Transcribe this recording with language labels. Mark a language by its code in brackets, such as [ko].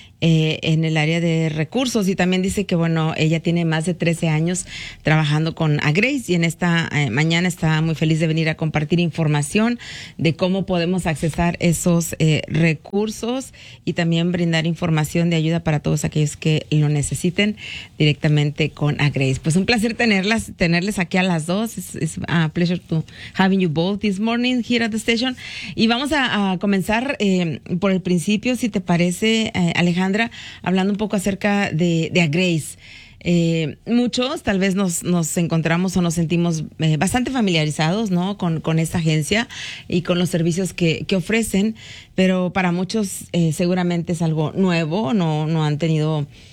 [es] En el área de recursos y también dice que bueno, ella tiene más de 13 años trabajando con a Grace y en esta mañana está muy feliz de venir a compartir información de cómo podemos accesar esos recursos y también brindar información de ayuda para todos aquellos que lo necesiten directamente con a Grace. Pues un placer tenerles aquí a las dos. [en] It's a pleasure to having you both this morning here at the station. [es] Y vamos a comenzar por el principio, si te parece, Alejandro. Alejandra, hablando un poco acerca de a Grace, muchos tal vez nos encontramos o nos sentimos bastante familiarizados, ¿no? con esta agencia y con los servicios que ofrecen, pero para muchos seguramente es algo nuevo, no han tenido